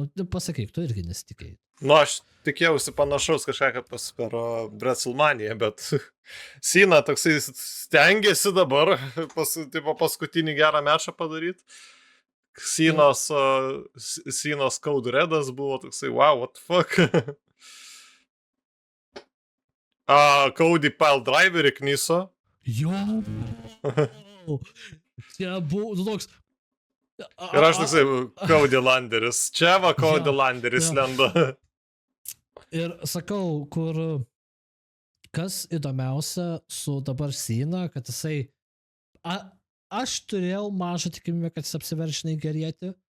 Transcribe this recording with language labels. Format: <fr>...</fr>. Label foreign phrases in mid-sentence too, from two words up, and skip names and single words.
<lt>Pasakyk, tu irgi nesitikėjai. Aš tikėjausi panašaus kažką per WrestleManiją, bet Cena toksai stengiasi dabar paskutinį gerą mečą padaryti. Cena's Code Redas buvo toksai,</lt> <en>wow, what the fuck.</en> <lt>Cody Pile Driverį knyso. Jo. Čia buvo toks. Ir aš toksai, Cody Landeris. Čia va Cody Landeris lenda. Ir sakau, kur kas įdomiausia su dabar Cena, kad jisai, aš turėjau mažą tikimybę, kad jis apsiveršinai gerieti,</lt>